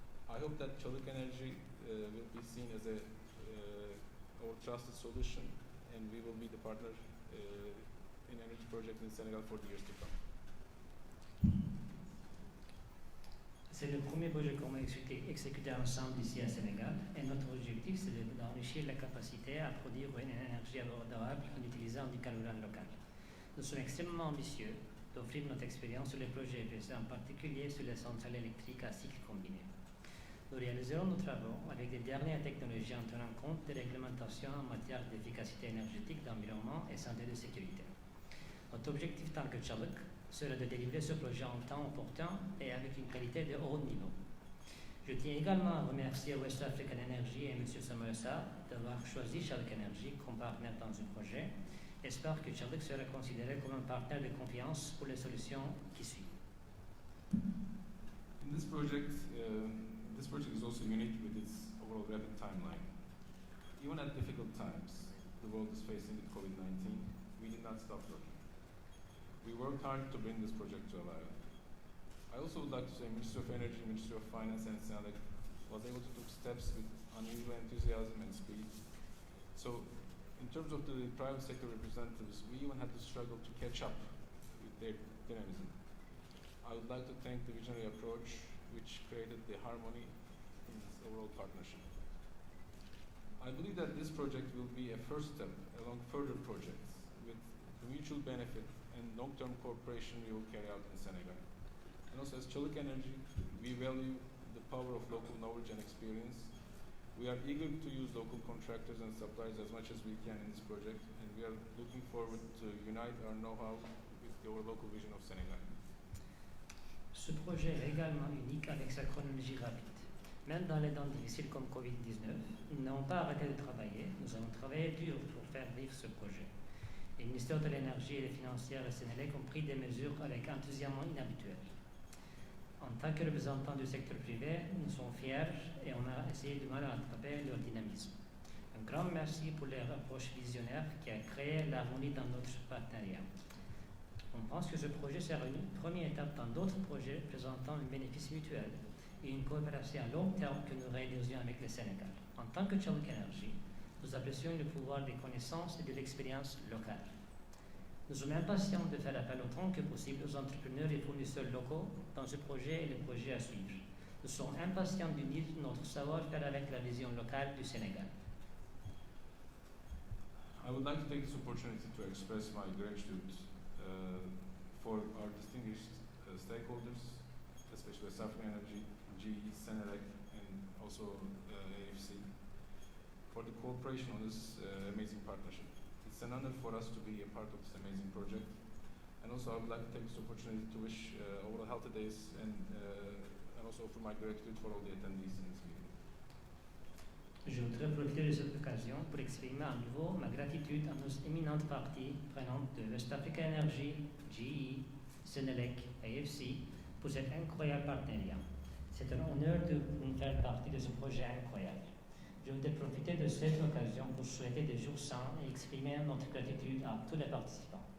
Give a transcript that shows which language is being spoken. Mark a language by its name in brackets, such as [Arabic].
[English] I hope that Çalık Energy will be seen as our trusted solution, and we will be the partner in energy project in Senegal for the years to come. [French] C'est le premier projet qu'on va exécuter ensemble ici à Sénégal, et notre objectif c'est d'enrichir la capacité à produire une énergie abordable en utilisant du carburant local. Nous sommes extrêmement ambitieux d'offrir notre expérience sur les projets EPC, en particulier sur les centrales électriques à cycle combiné. Nous réaliserons nos travaux avec les dernières technologies en tenant compte des réglementations en matière d'efficacité énergétique, d'environnement et santé de sécurité. Notre objectif tant que Çalık sera de délivrer ce projet en temps opportun et avec une qualité de haut niveau. Je tiens également à remercier West African Energy et M. Samuel Sarr d'avoir choisi Çalık Energy comme partenaire dans ce projet. J'espère que Çalık sera considéré comme un partenaire de confiance pour les solutions qui suivent. [English] In this project is also unique with its overall rapid timeline. Even at difficult times the world is facing with COVID-19, we did not stop working. We worked hard to bring this project to alive. I also would like to say Ministry of Energy, Ministry of Finance and SENELEC was able to take steps with unusual enthusiasm and speed. So in terms of the private sector representatives, we even had to struggle to catch up with their dynamism. I would like to thank the visionary approach which created the harmony in this overall partnership. I believe that this project will be a first step along further projects with the mutual benefit and long-term cooperation we will carry out in Senegal. And also as Çalık Energy, we value the power of local knowledge and experience. We are eager to use local contractors and suppliers as much as we can in this project, and we are looking forward to unite our know-how with our local vision of Senegal. [French] Ce projet est également unique avec sa chronologie rapide. Même dans les temps difficiles comme Covid-19, nous n'avons pas arrêté de travailler, nous avons travaillé dur pour faire vivre ce projet. Les ministères de l'énergie et des financières et Sénélec ont pris des mesures avec enthousiasme inhabituel. En tant que représentants du secteur privé, nous sommes fiers et on a essayé de mal rattraper leur dynamisme. Un grand merci pour leur approche visionnaire qui a créé l'harmonie dans notre partenariat. On pense que ce projet sera une première étape dans d'autres projets présentant un bénéfice mutuel et une coopération à long terme que nous réaliserons avec le Sénégal. En tant que Çalık Energy, nous apprécions le pouvoir des connaissances et de l'expérience locale. Nous sommes impatients de faire appel autant que possible aux entrepreneurs et fournisseurs locaux dans ce projet et les projets à suivre. Nous sommes impatients d'unir notre savoir-faire avec la vision locale du Sénégal. [English] I would like to take this opportunity to express my gratitude for our distinguished stakeholders, especially West African Energy, GE, Senelec, and also AFC, for the cooperation on this amazing partnership. It's an honor for us to be a part of this amazing project. And also I would like to take this opportunity to wish overall healthy days and also offer my gratitude for all the attendees in this meeting. [French] Je voudrais profiter de cette occasion pour exprimer à nouveau ma gratitude à nos éminentes parties prenantes de West Africa Energy, GE, Senelec, AFC pour cet incroyable partenariat. C'est un honneur de nous faire partie de ce projet incroyable. Je voudrais profiter de cette occasion pour souhaiter des jours sains et exprimer notre gratitude à tous les participants.